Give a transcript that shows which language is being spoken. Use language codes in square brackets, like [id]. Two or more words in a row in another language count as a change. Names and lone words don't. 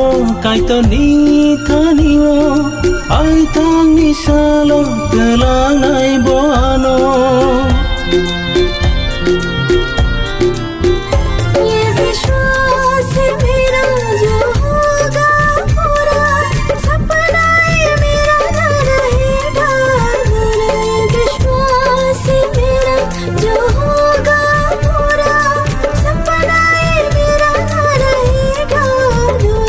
[trp] kaito ni tanio, ai tang ni salo telang nai boano. [hi] ये विश्वास है मेरा जो होगा पूरा, सपना ये मेरा न रहेगा अधूरा। ये विश्वास है मेरा जो होगा पूरा, सपना ये मेरा न रहेगा अधूरा।